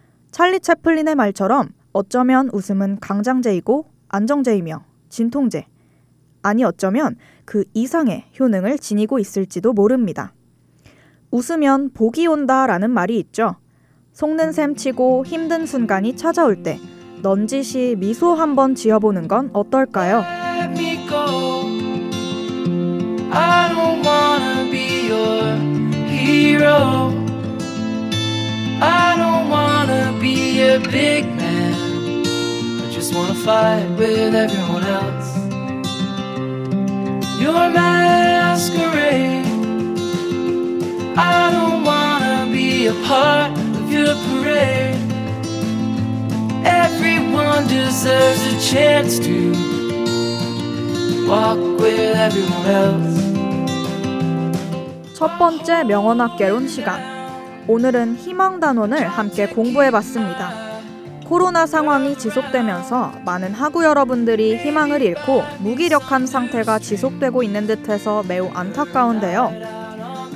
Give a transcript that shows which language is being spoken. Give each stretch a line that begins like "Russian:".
Korean: 찰리 채플린의 말처럼 어쩌면 웃음은 강장제이고 안정제이며 진통제, 아니 어쩌면 그 이상의 효능을 지니고 있을지도 모릅니다. 웃으면 복이 온다라는 말이 있죠. 속는 셈 치고 힘든 순간이 찾아올 때 넌지시 미소 한번 지어보는 건 어떨까요?
English: Let me go. I don't wanna be your hero. I don't wanna be a big man. I just wanna fight with everyone else. Your masquerade. I don't wanna be a part of your parade. Everyone deserves a chance to walk with everyone else.
Korean: 첫 번째 명언학개론 시간. 오늘은 희망 단원을 함께 공부해봤습니다. 코로나 상황이 지속되면서 많은 하구 여러분들이 희망을 잃고 무기력한 상태가 지속되고 있는 듯해서 매우 안타까운데요.